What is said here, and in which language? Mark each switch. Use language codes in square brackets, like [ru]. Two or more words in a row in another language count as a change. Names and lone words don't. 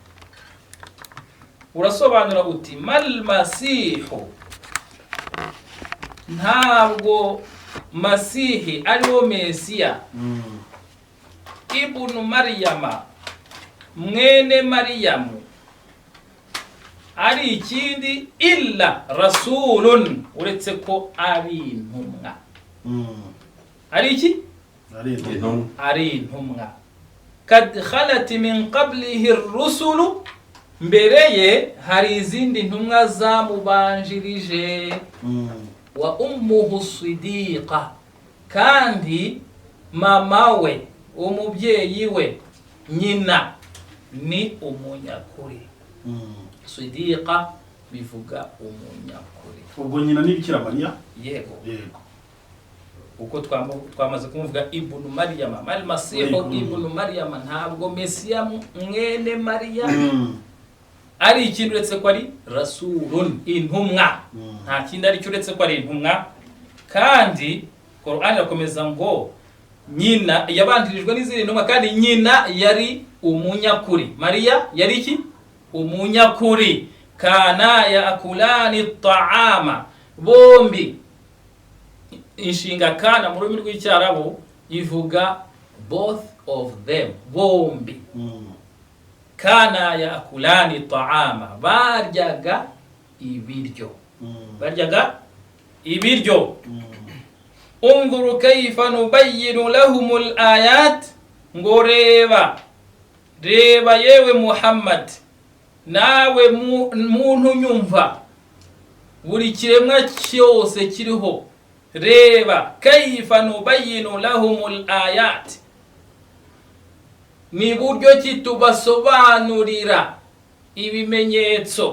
[rw] Urasobanura uti [ar] ما المسيح, [rw] ntabwo masihi ariwo mesiya [ar] ابن مريم [rw] mwene mariyamu ari ikindi [ar] إلا رسول, [rw] uretse ko ari intumwa. Ari iki? Ari intumwa. [ar] قد خلت من قبله الرسل, [rw] mbere ye hari izindi ntumwa zamubanjirije. [ar] وأمه صديقة, [rw] kandi mama we, umubyeyi we, nyina ni umunyakuri. Siddiqa bivuga umunyakuri. Ubwo nyina ni Bikira Mariya? Yego. Uko twamaze kumuvuga [ar] ابن مريم, ما المسيح ابن مريم, [rw] ntabwo mesiya mwene mariya ari ikintu uretse ko ari rasulun, intumwa. Nta kindi ari uretse ko ari intumwa. Kandi Qur'an irakomeza ngo nyina yabandirijwe n'izindi ntumwa, kandi nyina yari umunyakuri. Mariya yari iki? Umunyakuri. [ar] كانا يأكلان الطعام, [rw] bombi inshinga kana mu rurimi rw'icyarabu ivuga [en] both of them, [rw] bombi. [ar] كانا يأكلان طعام, [rw] baryaga ibiryo. Baryaga ibiryo. [ar] انظر كيف نبين لهم الآيات, [rw] ngo reba yewe Muhammad, nawe muntu nyumva, buri kiremwa cyose kiriho, reba [ar] كيف نبين لهم الآيات, [rw] ni buryo ki tubasobanurira ibimenyetso.